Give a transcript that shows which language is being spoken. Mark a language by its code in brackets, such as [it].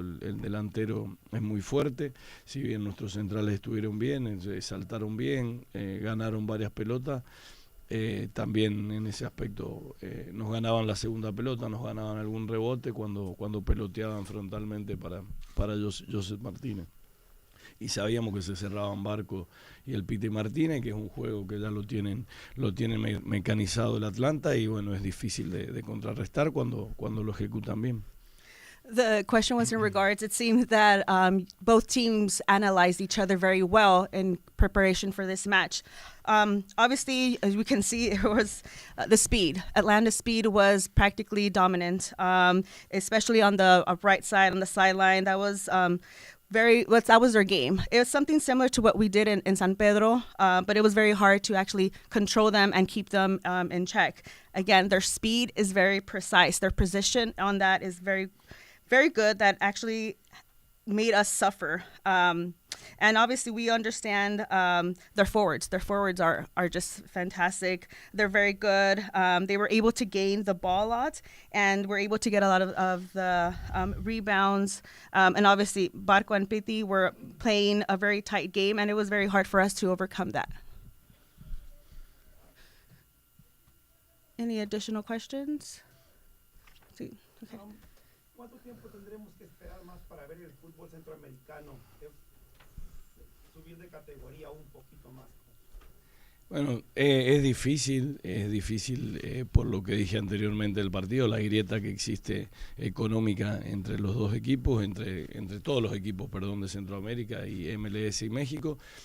[es] El delantero es muy fuerte, si bien nuestros centrales estuvieron bien, saltaron bien, ganaron varias pelotas, también en ese aspecto nos ganaban la segunda pelota, nos ganaban algún rebote cuando peloteaban frontalmente para Joseph Martínez. Y sabíamos que se cerraban Barco y el Piti Martínez, que es un juego que ya lo tienen mecanizado el Atlanta y bueno, es difícil de contrarrestar cuando lo ejecutan bien. [en] The question was in regards, it seemed that both teams analyzed each other very well in preparation for this match. Obviously, as we can see, it was the speed. Atlanta's speed was practically dominant, especially on the right side, on the sideline. That was that was their game. It was something similar to what we did in San Pedro, but it was very hard to actually control them and keep them in check. Again, their speed is very precise. Their position on that is very, very good. That actually made us suffer. And obviously, we understand their forwards. Their forwards are just fantastic. They're very good. They were able to gain the ball a lot, and were able to get a lot of the rebounds. And obviously, Barco and Piti were playing a very tight game, and it was very hard for us to overcome that. Any additional questions? [es] Sí. Okay. ¿Cuánto tiempo tendremos que esperar más para ver el fútbol centroamericano subir de categoría un poquito más? Bueno, es difícil por lo que dije anteriormente del partido, la grieta que existe económica entre los dos equipos, entre todos los equipos, de Centroamérica y MLS y México.